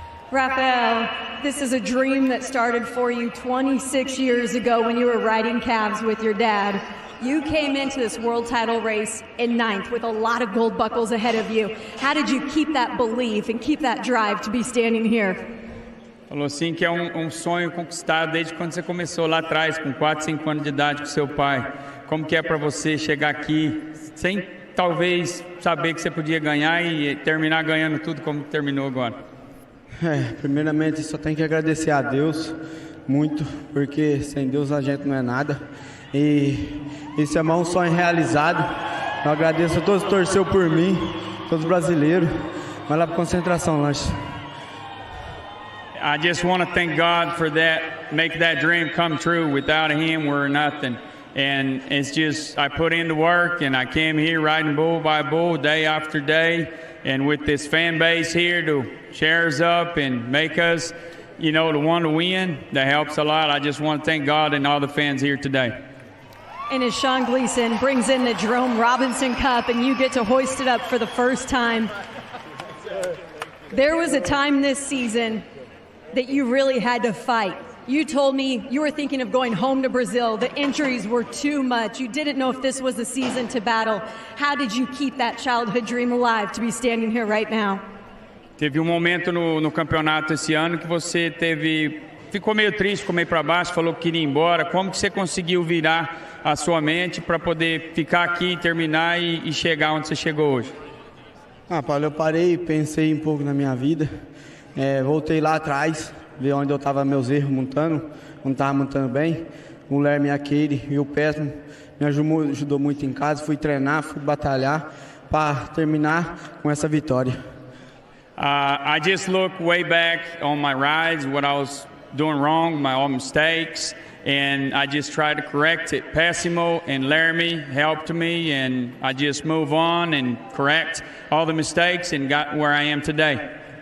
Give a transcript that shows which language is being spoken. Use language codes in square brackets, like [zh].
[en] Rafael, this is a dream that started for you 26 years ago when you were riding calves with your dad. You came into this world title race in 9th with a lot of gold buckles ahead of you. How did you keep that belief and keep that drive to be standing here? [pt] Falou assim que é sonho conquistado desde quando você começou lá atrás, com 4, 5 anos de idade com seu pai. Como que é para você chegar aqui sem talvez saber que você podia ganhar e terminar ganhando tudo como terminou agora? Primeiramente só tenho que agradecer a Deus muito, porque sem Deus a gente não é nada. E esse é mais um sonho realizado. Eu agradeço a todos que torceu por mim, todos brasileiros. Vai lá para concentração, lanche. [en] I just want to thank God for that, make that dream come true. Without him, we're nothing. And it's just, I put in the work and I came here riding bull by bull day after day. And with this fan base here to cheer us up and make us, you know, the one to win, that helps a lot. I just want to thank God and all the fans here today. And as Sean Gleason brings in the Jerome Robinson Cup and you get to hoist it up for the first time, there was a time this season that you really had to fight. You told me you were thinking of going home to Brazil. The injuries were too much. You didn't know if this was the season to battle. How did you keep that childhood dream alive to be standing here right now? [pt] Teve momento no campeonato esse ano que você ficou meio triste, ficou meio para baixo, falou que queria ir embora. Como que você conseguiu virar a sua mente para poder ficar aqui, terminar e chegar onde você chegou hoje? Paulo, eu parei, pensei um pouco na minha vida. Voltei lá atrás, ver onde eu estava meus erros montando, não estava montando bem. O Lerme, a Katie e o Péssimo me ajudou muito em casa. Fui treinar, fui batalhar para terminar com essa vitória. [en] I just look way back on my rides, what I was doing wrong, my own mistakes, and I just tried to correct it. Pessimo and Laramie helped me, and I just move on and correct all the mistakes and got where I am today.